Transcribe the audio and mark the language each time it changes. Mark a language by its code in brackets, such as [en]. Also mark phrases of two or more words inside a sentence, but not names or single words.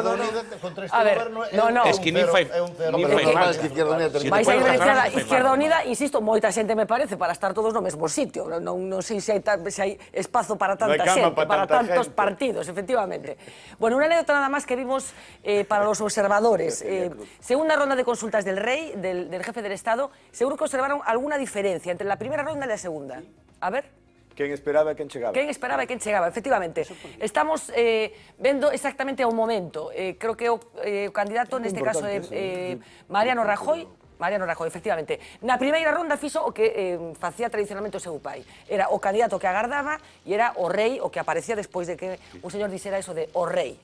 [es] A ver, no. [gl] Es que nin fai falta. Vai ser beneficiada Izquierda Unida, insisto, moita xente me parece para estar todos no mesmo sitio. Non sei se hai espazo para tanta xente, para tantos partidos, efectivamente. Bueno, unha anécdota nada máis que vimos [es] para los observadores. Segunda ronda de consultas del rey, del jefe del Estado, seguro que observaron alguna diferencia entre la primera ronda y la segunda. A ver. [gl] Quen esperaba e quen chegaba. Quen esperaba e quen chegaba, efectivamente. Estamos vendo exactamente ao momento. Creo que o candidato, neste caso, Mariano Rajoy, efectivamente. Na primeira ronda fixo o que facía tradicionalmente o seu pai. Era o candidato que agardaba e era o rei o que aparecía despois de que un señor dixera eso de o rei.